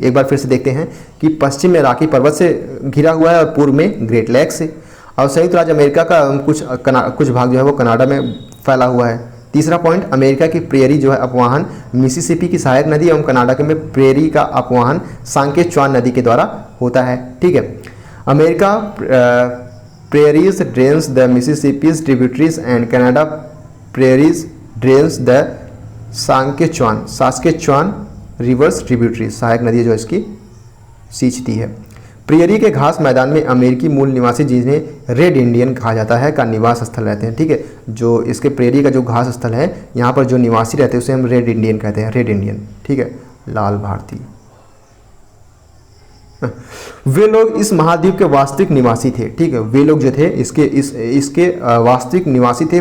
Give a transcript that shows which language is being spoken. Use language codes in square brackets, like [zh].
[hi] एक बार फिर से देखते हैं कि पश्चिम में रॉकी पर्वत से घिरा हुआ है और पूर्व में ग्रेट लेक से, और संयुक्त राज्य अमेरिका का कुछ भाग जो है वो कनाडा में फैला हुआ है। तीसरा पॉइंट, अमेरिका की प्रेयरी जो है अपवाहन मिसिसिपी की सहायक नदी एवं कनाडा के में प्रेयरी का अपवाहन सांकेचुआन नदी के द्वारा होता है। ठीक है, [en] America prairies drains the Mississippi's tributaries and Canada prairies drains the Saskatchewan rivers tributaries, [hi] सहायक नदी जो इसकी सींचती है। प्रेयरी के घास मैदान में अमेरिकी मूल निवासी जिन्हें रेड इंडियन कहा जाता है का निवास स्थल रहते हैं। ठीक है, जो इसके प्रेयरी का जो घास स्थल है यहाँ पर जो निवासी रहते हैं उसे हम रेड इंडियन कहते हैं, रेड इंडियन। ठीक है, लाल भारतीय। वे लोग इस महाद्वीप के वास्तविक निवासी थे। ठीक है, वे लोग जो थे इसके वास्तविक निवासी थे।